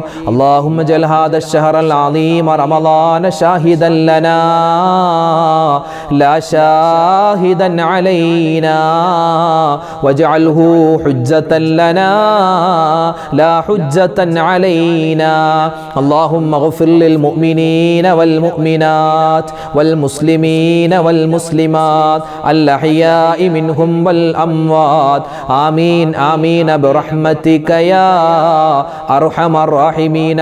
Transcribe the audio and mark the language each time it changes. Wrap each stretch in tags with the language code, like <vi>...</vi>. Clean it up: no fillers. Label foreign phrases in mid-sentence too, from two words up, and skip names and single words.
<ar>اللهم اجعل هذا الشهر العظيم رمضان شاهدا لنا لا شاهدا علينا واجعله حجة لنا لا حجة علينا. اللهم اغفر للمؤمنين والمؤمنات والمسلمين والمسلمات الأحياء منهم والأموات آمين آمين برحمتك يا أرحم الراحمين.</ar>